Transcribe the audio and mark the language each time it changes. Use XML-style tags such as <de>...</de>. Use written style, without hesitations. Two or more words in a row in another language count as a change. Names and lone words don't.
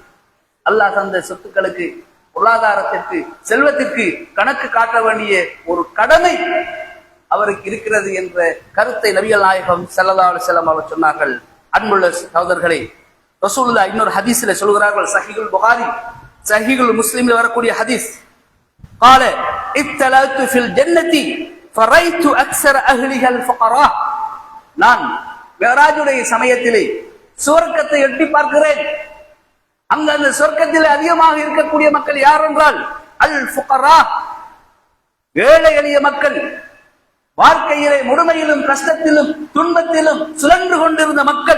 <ta>அல்லாஹ் தந்த சொத்துக்களுக்கு, பொருளாதாரத்திற்கு, செல்வத்திற்கு கணக்கு காட்ட வேண்டிய ஒரு கடமை அவருக்கு இருக்கிறது என்ற கருத்தை நபிகள் நாயகம்</ta> <ar>صلى الله عليه وسلم</ar> <ta>அவர்கள் சொன்னார்கள். அன்புள்ள சகோதரர்களே, ரசூலுல்லாஹ் இன்னொரு ஹதீஸ்ல சொல்கிறார்கள், சஹீஹுல் புகாரி, சஹீஹுல் முஸ்லிம்ல வரக்கூடிய ஹதீஸ்.</ta> <ar>قال اطلعت في الجنة فرأيت أكثر أهلها الفقراء.</ar> <ta>நான் மிஅராஜுடைய சமயத்திலே சுவர்க்கத்தை எட்டி பார்க்கிறேன். அங்க அந்த சொர்க்கத்தில் அதிகமாக இருக்கக்கூடிய மக்கள் யார் என்றால் அல் ஃபுகரா, ஏழை எளிய மக்கள், வாழ்க்கையிலே முழுமையிலும் கஷ்டத்திலும் துன்பத்திலும் சுழன்று கொண்டிருந்த மக்கள்.</ta>